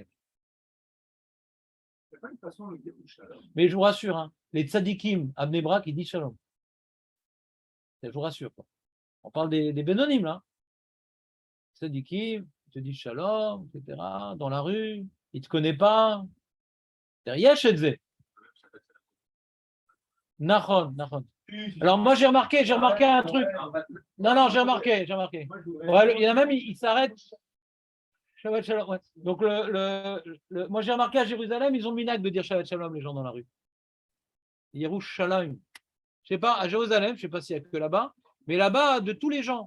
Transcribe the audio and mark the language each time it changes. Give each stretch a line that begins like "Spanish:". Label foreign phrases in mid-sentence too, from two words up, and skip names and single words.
French: Il n'y a pas une façon de dire shalom. Mais je vous rassure, hein, les tzadikim à Bnei Brak, ils disent shalom. Je vous rassure, quoi. On parle des bénonymes, là. Tzadikim, ils te disent shalom, etc. Dans la rue, ils ne te connaissent pas.
Hebrew: יש את זה. נכון, נכון.
French: Alors, moi, j'ai remarqué un truc. Non, j'ai remarqué. Ouais, il y en a même, ils s'arrêtent.
Hebrew: שבת שלום, ouais.
French: Donc, moi, j'ai remarqué à Jérusalem, ils ont le minac de dire
Hebrew: שבת שלום,
French: les gens dans la rue. Yerushalayim. Je sais pas, à Jérusalem, je ne sais pas s'il n'y a que là-bas, mais là-bas, de tous les gens.